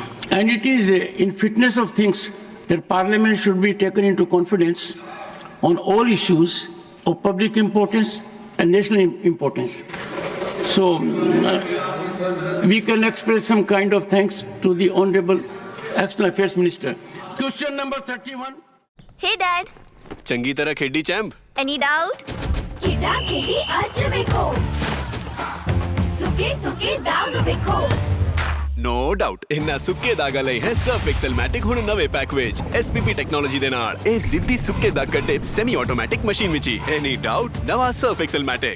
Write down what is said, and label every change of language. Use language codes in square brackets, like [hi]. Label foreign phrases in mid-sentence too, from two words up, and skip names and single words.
[en] And it is in fitness of things that Parliament should be taken into confidence on all issues of public importance and national importance. So we can express some kind of thanks to the Honorable External Affairs Minister. Question number 31. Hey Dad. [pa] ਚੰਗੀ ਤਰ੍ਹਾਂ ਖੇਡੀ ਚੈਂਪ। [en] Any doubt? [pa] ਕਿੱਦਾਂ ਖੇਡੀ ਅਚ ਵੇਖੋ ਸੁੱਕੇ ਸੁੱਕੇ ਦਾਗ ਵੇਖੋ [en] no doubt [pa] ਇੰਨਾ ਸੁੱਕੇ ਦਾਗਾ ਲਈ ਹੈ ਸਰਫ ਐਕਸਲ ਮੈਟਿਕ ਹੁਣ ਨਵੇਂ ਪੈਕ ਵਿੱਚ SPP ਟੈਕਨੋਲੋਜੀ ਦੇ ਨਾਲ ਇਹ ਸਿੱਧੀ ਸੁੱਕੇ ਦਾਗ ਕੱਢੇ [en] semi automatic machine [pa] ਵਿੱਚ ਹੀ [en] any doubt [pa] ਨਵਾਂ ਸਰਫ ਐਕਸਲ ਮੈਟਿਕ